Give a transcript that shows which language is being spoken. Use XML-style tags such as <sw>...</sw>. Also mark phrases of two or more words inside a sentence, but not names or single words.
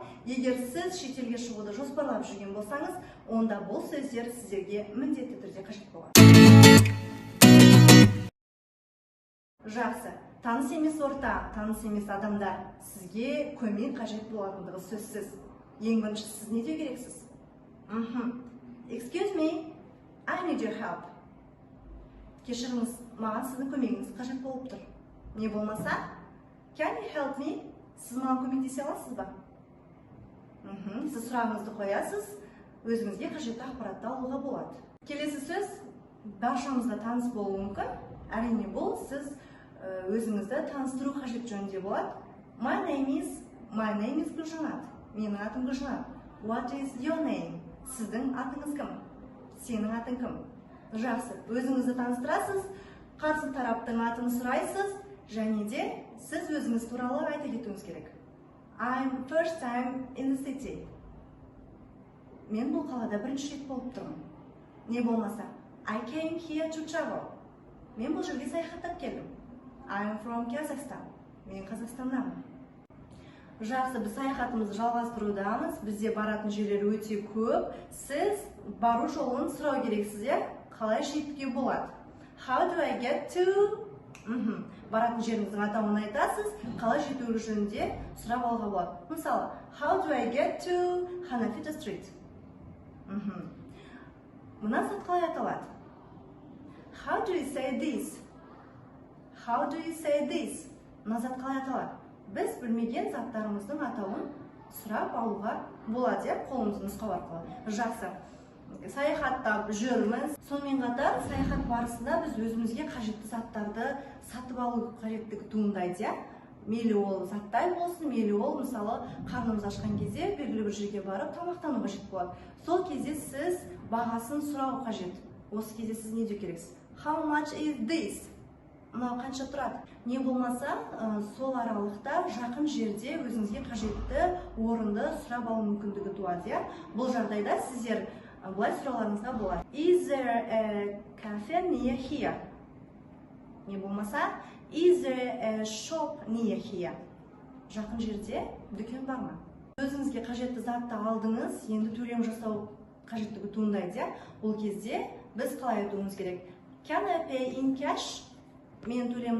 <kk>Егер сіз шетелге шығуды жоспарлап жүрген болсаңыз, онда бұл сөздер сіздерге міндетті түрде қажет болады. Жақсы, таныс емес орта, таныс емес адамдар сізге көмек қажет болатындығы сөзсіз. Ең бірінші сіз не деу керексіз?</kk> <en>Excuse me, I need your help.</en> <kk>Кешіріңіз, маған сіздің көмегіңіз қажет болып тұр. Не болмаса,</kk> <en>can you help me?</en> <kk>Сіз маған көмектесе аласыз ба? Сіз сұрағыңызды қоясыз, өзіңізге қажетті ақпаратты алуға болады. Келесі сөз баршамызға таныс болуы мүмкін. Әрине бұл сіз өзіңізді таныстыру қажет жөнінде болады.</kk> <en>My name is Гүлжанат.</en> <kk>Менің атым Гүлжанат.</kk> <en>What is your name?</en> <kk>Сіздің атыңыз кім? Сенің атың кім? Жақсы, өзіңізді таныстырасыз, қарсы тараптың атын сұрайсыз, және де сіз өзіңіз туралы айта кетуіңіз керек.</kk> <en>I'm first time in the city.</en> <kk>Мен бұл қалада бірінші рет болып тұрмын. Не болмаса,</kk> <en>I came here to travel.</en> <kk>Мен бұл жерге саяхаттап келдім.</kk> <en>I'm from Kazakhstan.</en> <kk>Мен Қазақстаннамын. Жақсы, біз саяхатымызды жалғастырудамыз. Бізде баратын жерлер өте көп. Сіз бару жолын сұрау керексіз, қалай жетуге болады?</kk> <en>How do I get to?</en> <kk>Баратын жеріңіздің атауын айтасыз, қалай жету жөнінде сұрап алуға болады. Мысалы,</kk> <en>how do I get to Hanafiya Street?</en> <kk>Мына зат қалай аталады?</kk> <en>How do you say this? How do you say this?</en> <kk>Мына зат қалай аталады? Біз білмеген заттарымыздың атауын сұрап алуға болады, қолымызды нұсқау арқылы. Жақсы. Саяхаттап жүрміз. Сонымен қатар саяхат барысында біз өзімізге қажетті заттарды сатып алу қажеттігі туындайды. Мейлі ол заттай болсын, мейлі ол мысалы қарнымыз ашқан кезде белгілі бір жерге барып тамақтану қажет болады. Сол кезде сіз бағасын сұрау қажет. Осы кезде сіз не деу керексіз?</kk> <en>How much is this?</en> <kk>Мынау қанша тұрады? Не болмаса, сол аралықта жақын жерде өзіңізге қажетті орынды сұрап алу мүмкіндігі туады. Бұл жағдайда сіздер бұлай сұрауларыңызға болады.</kk> <en>Is there a cafe near here?</en> <kk>Не болмаса,</kk> <en>is there a shop near here?</en> <kk>Жақын жерде дүкен бар ма? Өзіңізге қажетті затты алдыңыз, енді төлем жасау қажеттігі туындайды. Бұл кезде біз қалай айтуымыз керек?</kk> <en>Can I pay in cash?</en> <kk>Мен төлемді</kk>